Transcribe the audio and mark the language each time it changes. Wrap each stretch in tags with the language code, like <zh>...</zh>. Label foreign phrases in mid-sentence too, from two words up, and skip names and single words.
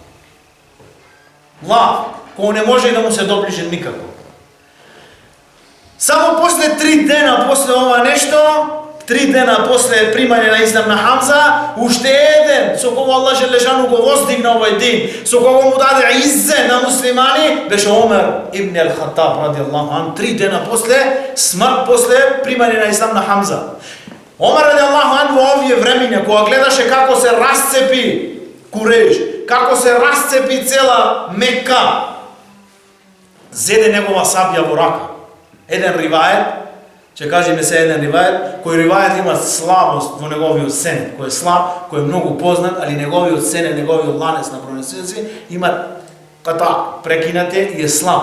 <mk>Лав, кој не може да му се доближи никако. Само после 3 дена после ова нешто, 3 дена после примање на ислам на Хамза, уште еден со кого Аллах Желешану го воздигна овај дин, со кого му даде иззе на муслимани, беше Омер ибн ал-Хаттаб</mk> <ar>رضي الله عنه.</ar> <mk>3 дена после смрт, после примање на ислам на Хамза. Омер</mk> <ar>رضي الله عنه</ar> <mk>во овие времиња, кога гледаше како се расцепи Куреш, како се расцепи цела Мекка, зеде негова сабја во рака. Еден ривајет, ќе кажеме се еден ривајет, кој ривајет има слабост во неговиот сенет, кој е слаб, кој е многу познат, али неговиот сенет, неговиот ланец на пронесенци има ката прекинате и е слаб.</mk>